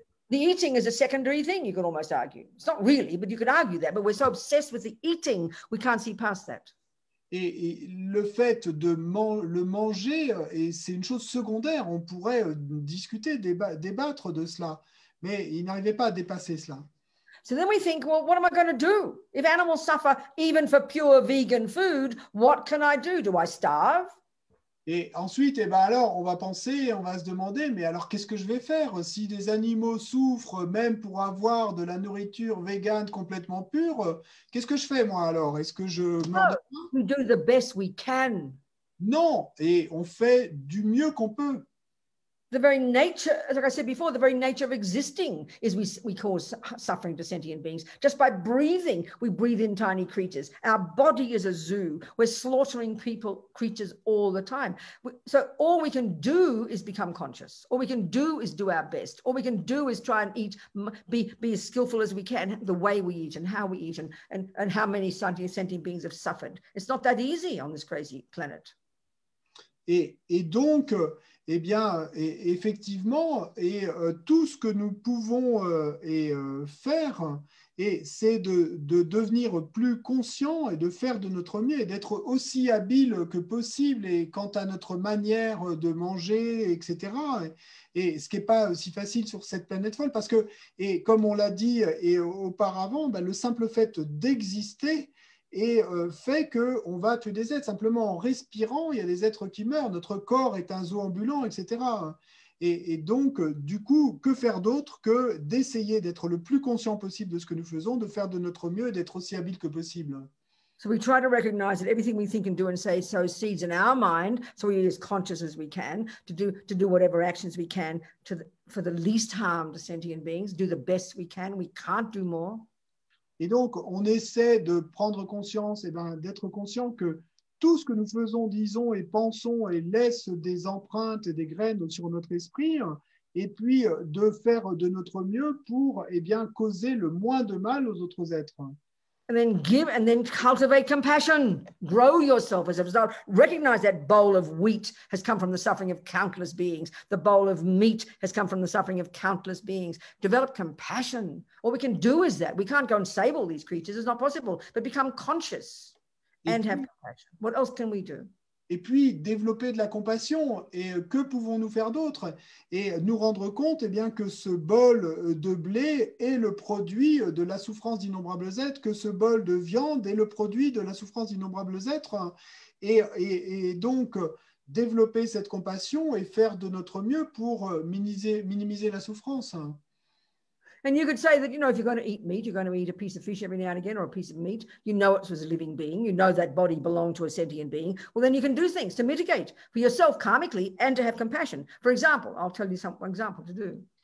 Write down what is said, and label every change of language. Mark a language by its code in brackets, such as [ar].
[en] The eating is a secondary thing, you could almost argue. It's not really, but you could argue that. But we're so obsessed with the eating, we can't see past that. [fr] Et le fait de le manger, c'est une chose secondaire. On pourrait discuter, débattre de cela. Mais il n'arrivait pas à dépasser cela. [en] So then we think, well, what am I going to do? If animals suffer even for pure vegan food, what can I do? Do I starve? [fr] Et ensuite, alors, on va penser, on va se demander, mais alors qu'est-ce que je vais faire si des animaux souffrent même pour avoir de la nourriture végane complètement pure? Qu'est-ce que je fais moi alors? Est-ce que je meurs? [en] We do the best we can. [fr] Non, et on fait du mieux qu'on peut. [en] The very nature, like I said before, the very nature of existing is we cause suffering to sentient beings. Just by breathing, we breathe in tiny creatures. Our body is a zoo. We're slaughtering creatures all the time. So all we can do is become conscious. All we can do is do our best. All we can do is try and eat, be as skillful as we can, the way we eat and how we eat and how many sentient beings have suffered. It's not that easy on this crazy planet. [fr] Et donc, eh bien, effectivement, tout ce que nous pouvons faire, c'est de devenir plus conscient et de faire de notre mieux et d'être aussi habile que possible et quant à notre manière de manger, etc. Et ce qui n'est pas si facile sur cette planète folle parce que, et comme on l'a dit auparavant, ben, le simple fait d'exister fait qu'on va tuer des êtres. Simplement en respirant, il y a des êtres qui meurent. Notre corps est un zoo ambulant, etc. Et donc, du coup, que faire d'autre que d'essayer d'être le plus conscient possible de ce que nous faisons, de faire de notre mieux et d'être aussi habile que possible. [en] So we try to recognize that everything we think and do and say sows seeds in our mind, so we are as conscious as we can to do whatever actions we can for the least harm to sentient beings, do the best we can. We can't do more. [fr] Et donc, on essaie de prendre conscience, d'être conscient que tout ce que nous faisons, disons et pensons et laisse des empreintes et des graines sur notre esprit, et puis de faire de notre mieux pour causer le moins de mal aux autres êtres. [en] And then give and then cultivate compassion. Grow yourself as a result. Recognize that bowl of wheat has come from the suffering of countless beings. The bowl of meat has come from the suffering of countless beings. Develop compassion. All we can do is that. We can't go and save all these creatures. It's not possible. But become conscious and have compassion. What else can we do? [fr] Et puis développer de la compassion. Et que pouvons-nous faire d'autre? Et nous rendre compte que ce bol de blé est le produit de la souffrance d'innombrables êtres, que ce bol de viande est le produit de la souffrance d'innombrables êtres. Et donc développer cette compassion et faire de notre mieux pour minimiser la souffrance. [en] And you could say that, if you're going to eat meat, you're going to eat a piece of fish every now and again or a piece of meat. You know it was a living being. You know that body belonged to a sentient being. Well, then you can do things to mitigate for yourself karmically and to have compassion. For example, I'll tell you one example to do.